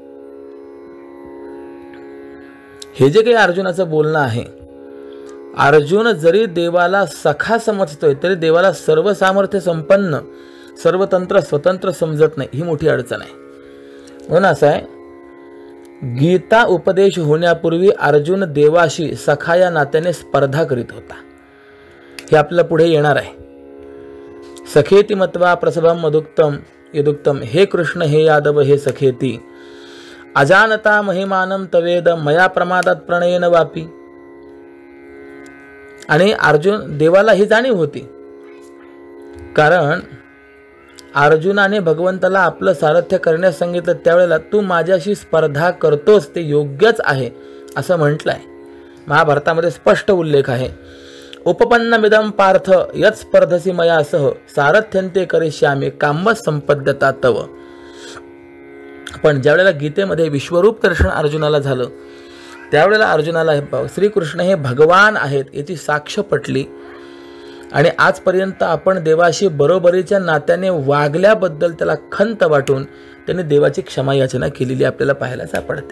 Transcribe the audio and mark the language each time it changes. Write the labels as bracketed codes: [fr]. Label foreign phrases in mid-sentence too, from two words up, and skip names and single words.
[mr] हे जे काही अर्जुनाचं बोलणं आहे, अर्जुन जरी देवाला सखा समजतोय तरी देवाला सर्व सामर्थ्य संपन्न सर्वतंत्र स्वतंत्र समजत नाही, ही मोठी अडचण आहे. म्हणून असं आहे, गीता उपदेश होण्यापूर्वी अर्जुन देवाशी सखा या नात्याने स्पर्धा करीत होता. हे आपल्याला पुढे येणार आहे. [sa] सखेती मत्वा प्रसभम मधुक्तम यदुक्तम, हे कृष्ण हे यादव हे सखेती अजानता महिमानम तवेद मया प्रमादात प्रणयन वापी. [mr] आणि अर्जुन देवाला ही जाणीव होती, कारण अर्जुनाने भगवंताला आपलं सारथ्य करण्यास सांगितलं त्यावेळेला तू माझ्याशी स्पर्धा करतोस ते योग्यच आहे असं म्हटलंय. महाभारतामध्ये स्पष्ट उल्लेख आहे, [sa] उपपन्नमिदं पार्थ यत् स्पर्धसी मया सह सारथ्यंते करिष्यामि काम्य संपद्यता तव. [mr] पण ज्यावेळेला गीतेमध्ये विश्वरूप दर्शन अर्जुनाला झालं त्यावेळेला अर्जुनाला श्रीकृष्ण हे भगवान आहेत याची साक्ष पटली, आणि आजपर्यंत आपण देवाशी बरोबरीच्या नात्याने वागल्याबद्दल त्याला खंत वाटून त्याने देवाची क्षमा याचना केलेली आपल्याला पाहायला सापडते.